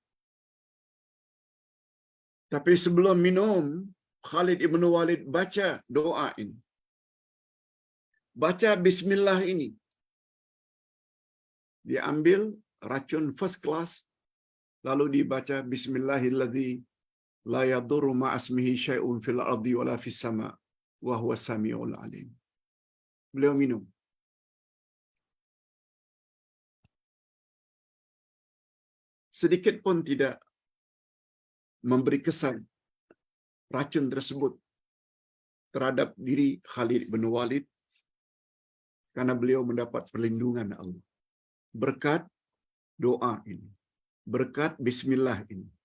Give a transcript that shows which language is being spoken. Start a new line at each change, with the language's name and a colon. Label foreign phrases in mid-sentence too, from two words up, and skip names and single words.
Malay: Tapi sebelum minum, Khalid ibn Walid baca doa ini. Baca bismillah ini. Diambil racun
English: first class,
Malay: lalu dibaca
Arabic: بسم الله الذي لا يضر مع اسمه شيء في الأرض ولا في السماء وهو السميع العليم.
Malay: Beliau minum. Sedikit pun tidak memberi kesan racun tersebut terhadap diri Khalid bin Walid karena beliau mendapat perlindungan Allah berkat doa ini, berkat bismillah ini.